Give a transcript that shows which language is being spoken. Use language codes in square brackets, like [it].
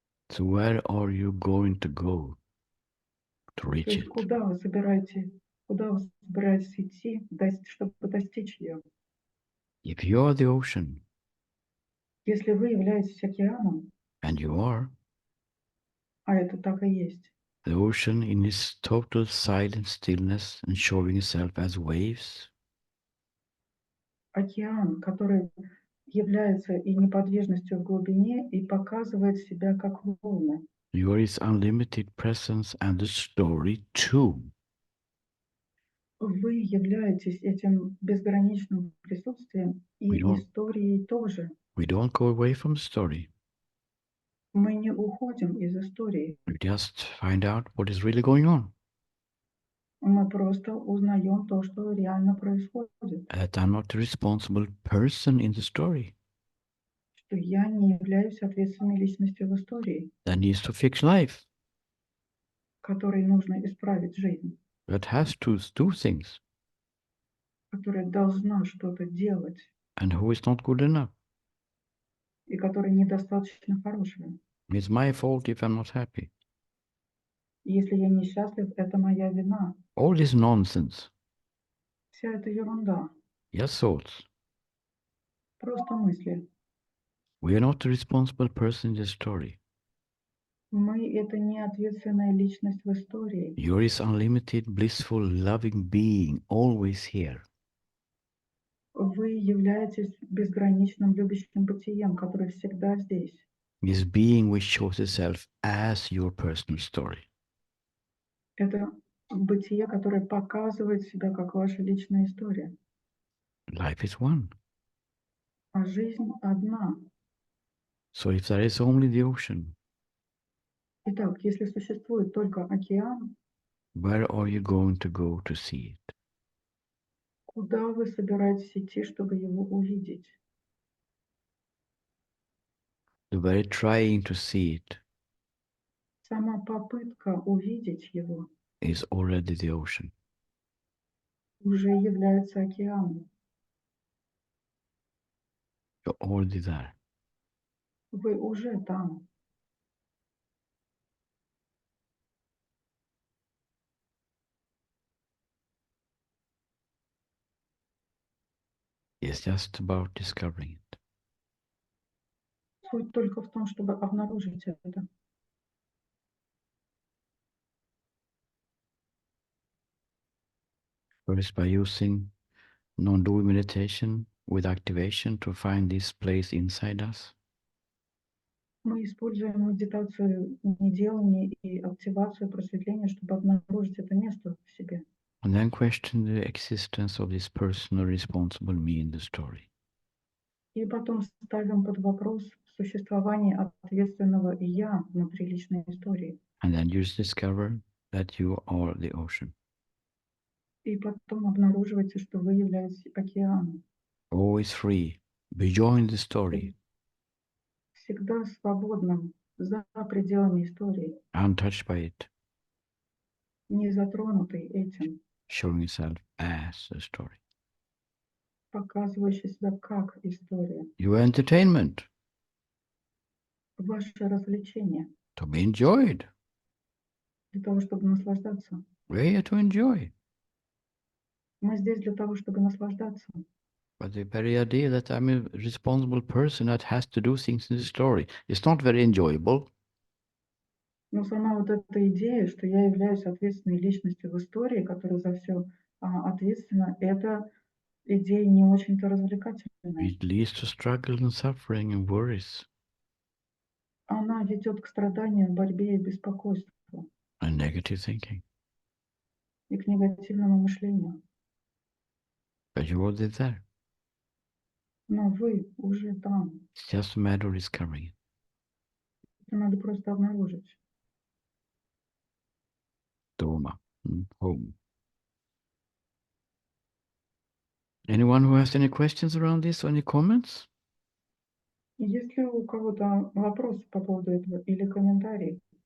[en] So where are you going to go to [ru] То [en] reach [ru] есть куда вы собираетесь идти, чтобы достичь ее? [en] If you are the ocean, [ru] Если вы являетесь океаном, [en] and you are, [ru] а это так и есть, [en] the ocean in its total silent stillness and showing itself as waves, [ru] океан, который является и неподвижностью в глубине, и показывает себя как волны. [en] you are its unlimited presence and the story too. [ru] Вы являетесь этим безграничным присутствием и историей тоже. [en] We don't go away from the story. [ru] Мы не уходим из истории. [en] We just find out what is really going on. [ru] Мы просто узнаем то, что реально происходит. [en] That I'm not the responsible person in the story. [ru] что я не являюсь ответственной личностью в истории, [en] that needs to fix life, [ru] которой нужно исправить жизнь, [en] that has to do things, [ru] которая должна что-то делать [en] and who is not good enough. [ru] и которая недостаточно хорошая. [en] It's my fault if I'm not happy. [ru] И если я несчастлив, это моя вина. [en] All this nonsense, [ru] Вся эта ерунда, [en] just thoughts. [ru] просто мысли. [en] We are not the responsible person in the story. [ru] Мы — это не ответственная личность в истории. [en] You're this unlimited, blissful, loving being, always here. [ru] Вы являетесь безграничным любящим бытием, который всегда здесь. [en] This being which shows itself as your personal story. [ru] Это бытие, которое показывает себя как ваша личная история. [en] Life is one. [ru] А жизнь одна. [en] So if there is only the ocean, [ru] Итак, если существует только океан, [en] where are you going to go to see it? [ru] куда вы собираетесь идти, чтобы его увидеть? [en] The very trying to see it [ru] Сама попытка увидеть его [en] is already the ocean. [ru] уже является океаном. [en] You're already there. [ru] Вы уже там. [en] It's just about discovering it. [ru] Суть только в том, чтобы обнаружить это. [en] First, by using non-doing meditation with activation to find this place inside us. [ru] Мы используем медитацию неделания и активацию просветления, чтобы обнаружить это место в себе. [en] And then question the existence of this personal responsible me in the story. [ru] И потом ставим под вопрос существование ответственного «я» внутри личной истории. [en] And then you discover that you are the ocean. [ru] И потом обнаруживаете, что вы являетесь океаном. [en] Always free, beyond the story, [ru] Всегда свободным, за пределами истории, [en] untouched by it, [ru] не затронутый этим, [en] showing itself as a story. [ru] показывающий себя как история. [en] Your entertainment, [ru] Ваше развлечение [en] to be enjoyed. [ru] для того, чтобы наслаждаться. [en] We're here to enjoy. [ru] Мы здесь для того, чтобы наслаждаться. [en] But the very idea that I'm a responsible person that has to do things in the story is not very enjoyable. [ru] Но сама вот эта идея, что я являюсь ответственной личностью в истории, которая за все ответственна, это идея не очень-то развлекательная. [en] It leads to struggle and suffering and worries [ru] Она ведет к страданию, борьбе и беспокойству, [en] and negative thinking. [ru] и к негативному мышлению. [en] But you're already there. [ru] Но вы уже там. [en] It's just a matter of discovering it. [ru] Это надо просто обнаружить. [en] Doma, home. Anyone who has any questions around this or any comments? [ru] Есть ли у кого-то вопросы по поводу этого или комментарии?